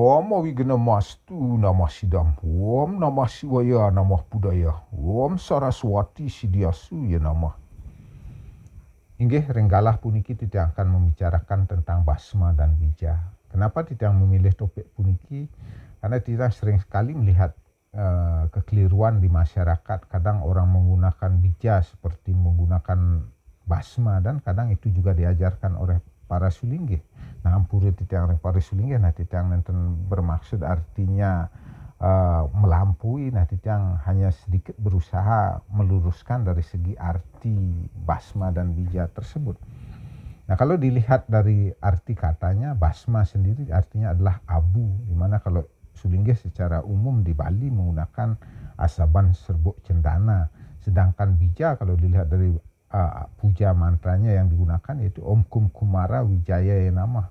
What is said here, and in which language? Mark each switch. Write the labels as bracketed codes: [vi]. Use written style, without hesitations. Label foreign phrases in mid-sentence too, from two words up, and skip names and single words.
[sa] Namo Wigna Mastu Namah Sidam Om Namah Shivaya Namah Budaya Om Saraswati Sidiasu ya Namah. [id] Inggih renggalah puniki tidak akan membicarakan tentang basma dan bija. Kenapa tidak memilih topik puniki? Karena tidak sering sekali melihat kekeliruan di masyarakat. Kadang orang menggunakan bija seperti menggunakan basma, dan kadang itu juga diajarkan oleh para sulinggih. Nah, [ban] ampuri titiang para sulinggih, [id] nah [ban] titiang nenten [id] bermaksud artinya melampaui, nah titiang hanya sedikit berusaha meluruskan dari segi arti basma dan bija tersebut. Nah, kalau dilihat dari arti katanya, basma sendiri artinya adalah abu, dimana kalau sulinggih secara umum di Bali menggunakan asaban serbuk cendana, sedangkan bija kalau dilihat dari puja mantranya yang digunakan yaitu [sa] Om Kum Kumara Wijaya Namah.